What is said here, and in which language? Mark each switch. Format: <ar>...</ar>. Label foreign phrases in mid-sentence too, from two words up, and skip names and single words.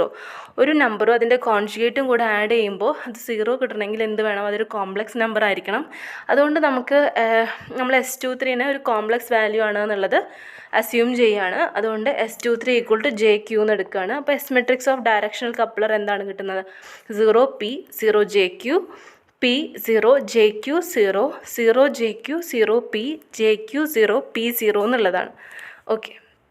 <ml>ഒരു നമ്പറും അതിൻ്റെ കോൺജുഗേറ്റും കൂടെ ആഡ് ചെയ്യുമ്പോൾ അത് 0 കിട്ടണമെങ്കിൽ എന്ത് വേണം? അതൊരു</ml> <en>complex number</en> <ml>ആയിരിക്കണം. അതുകൊണ്ട് നമുക്ക് നമ്മൾ S23നെ ഒരു</ml> <en>complex value</en> <ml>ആണ് എന്നുള്ളത് അസ്യൂം ചെയ്യുകയാണ്. അതുകൊണ്ട് S23 = JQ എന്ന് എടുക്കുകയാണ്. അപ്പോൾ</ml> <en>S matrix of directional coupler</en> <ml>എന്താണ് കിട്ടുന്നത്? 0P 0JQ P 0JQ 0 0JQ 0P JQ 0 P 0 എന്നുള്ളതാണ്. ഓക്കെ.</ml>